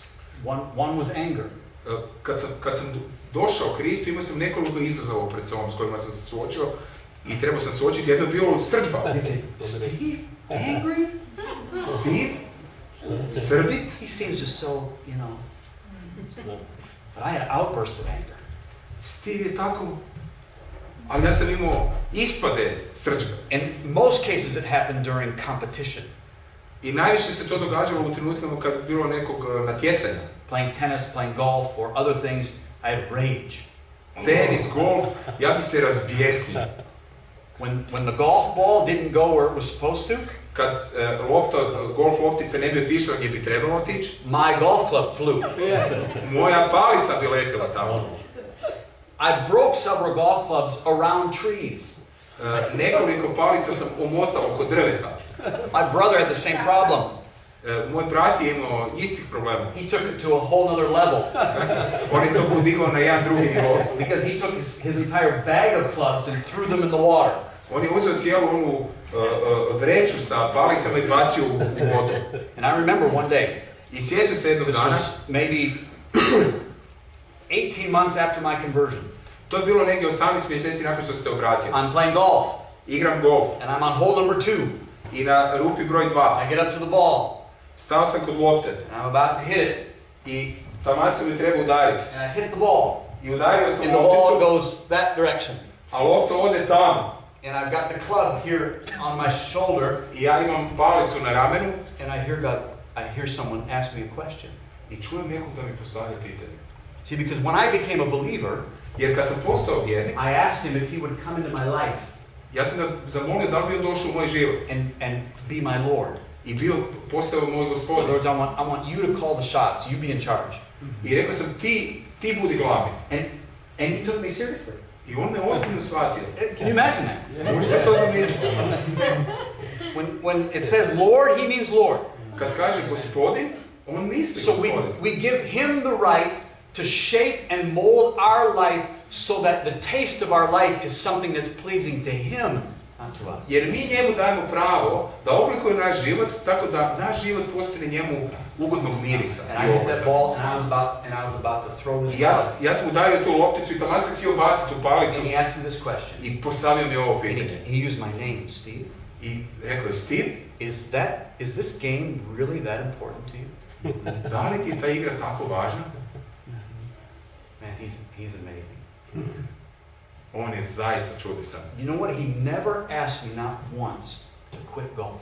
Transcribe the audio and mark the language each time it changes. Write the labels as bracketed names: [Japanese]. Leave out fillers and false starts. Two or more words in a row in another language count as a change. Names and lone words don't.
[English] One was anger. [Croatian] Kad sam došao Kristu, imao sam nekoliko izazova pred sobom s kojima sam se suočio i trebao sam suočiti. Jedno je bilo srdžba. [English] Steve, angry? [Croatian] Steve? Srdit? [English] He seems just so, But I had outbursts of anger. [Croatian] Steve je tako, ali ja sam imao ispade srdžbe. [English] In most cases it happened during competition. [Croatian] I najviše se to događalo u trenutkama kad je bilo nekog natjecanja. [English] Playing tennis, playing golf, or other things, I had rage. [Croatian] Tenis, golf, ja bi se razbijesnio. [English] When the golf ball didn't go where it was supposed to, [Croatian] Kad golf loptica ne bi otišla gdje bi trebalo otići, [English] my golf club flew. [Croatian] moja palica bi letjela tamo. [English] I broke several golf clubs around trees. [Croatian] Nekoliko palica sam omotao oko drveta. [English] My brother had the same problem. [Croatian] Moj brat je imao istih problema. [English] He took it to a whole other level. [Croatian] On je to podigao na jedan drugi nivo. [English] Because he took his entire bag of clubs and threw them in the water. [Croatian] On je uzeo cijelu onu vreću sa palicama i bacio u vodu. [English] And I remember one day, [Croatian] I sjeća se jednog [English] this [Croatian] dana, [English] was maybe 18 months after my conversion. [Croatian] to je bilo negdje 18 mjeseci nakon što se obratio. [English] I'm playing golf, [Croatian] Igram golf [English] and I'm on hole number 2. [Croatian] i na rupi broj 2. [English] I get up to the ball, [Croatian] Stao sam kod lopte [English] and I'm about to hit it, [Croatian] i taman sam ju trebao udariti. [English] and I hit the ball, [Croatian] I udario sam [English] and the ball [Croatian] lopticu, [English] goes that direction. [Croatian] a lopta ode tamo. [English] And I've got the club here on my shoulder, [Croatian] I ja imam palicu na ramenu [English] and I hear someone ask me a question. [Croatian] i čujem nekog da mi postavlja pitanje. [English] See, because when I became a believer, [Croatian] Jer kad sam postao vjernik, [English] I asked him if he would come into my life [Croatian] ja sam ga zamolio da li bi on došao u moj život [English] and be my Lord. [Croatian] i postao moj [English] In [Croatian] gospodin. [English] other words, I want you to call the shots. You be in charge. [Croatian] I rekao sam ti budi glavni. [English] And he took me seriously. [Croatian] I on me ozbiljno shvatio. [English] Can you imagine that? [Croatian] Možete to zamisliti? [English] When it says Lord, he means Lord. [Croatian] Kad kaže gospodin, on misli [English] So [Croatian] gospodin. [English] we give him the right to shape and mold our life so that the taste of our life is something that's pleasing to him, not to us. [Croatian] Jer mi njemu dajemo pravo da oblikuje naš život tako da naš život postane njemu ugodnog mirisa. [English] And I hit that ball, and I was about to throw this [Croatian] I [English] ball. [Croatian] ja sam udario tu lopticu i taman sam htio baciti tu palicu [English] And he asked me this question. [Croatian] i postavio mi ovo [English] And [Croatian] pitanje. [English] he used my name, Steve. [Croatian] I rekao je, Steve, [English] Is this game really that important to you? [Croatian] Da li ti je ta igra tako važna? [English] Man, he's amazing. [Croatian] On je zaista čudesan. [English] You know what? He never asked me not once to quit golf.